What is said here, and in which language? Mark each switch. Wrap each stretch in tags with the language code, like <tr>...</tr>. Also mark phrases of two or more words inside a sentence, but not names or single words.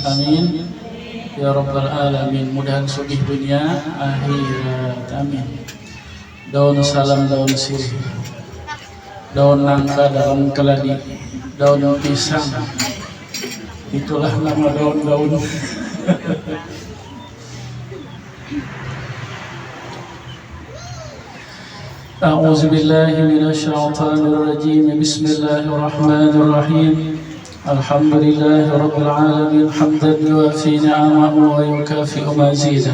<ar>آمين يا رب العالمين.</ar> <bjn>Mudahan sugih dunia akhirat.</bjn> <ar>Amin.</ar> <bjn>Daun salam, daun sirih, daun nangka, daun keladi, daun pisang, itulah nama daun-daun.</bjn> <ar>أعوذ بالله من الشيطان الرجيم. بسم الله الرحمن الرحيم. الحمد لله رب العالمين حمدا يوافي نعمه ويكافئ مزيده.</ar>